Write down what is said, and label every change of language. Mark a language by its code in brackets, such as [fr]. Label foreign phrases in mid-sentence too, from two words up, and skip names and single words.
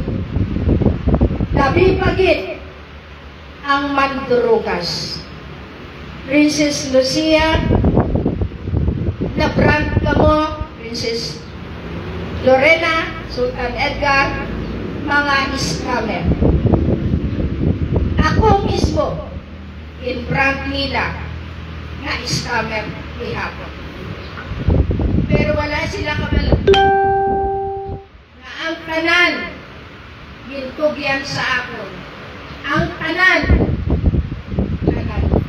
[hil] Labi pagit ang mandurugas. Princess Lucia, na-brand ka mo, Princess Lorena, Sultan Edgar, mga scammer. Ako mismo, in-brand nila na scammer ihapon. Pero wala sila kabalang na ang tanan gintugyan sa akon. Ang tanan tanan.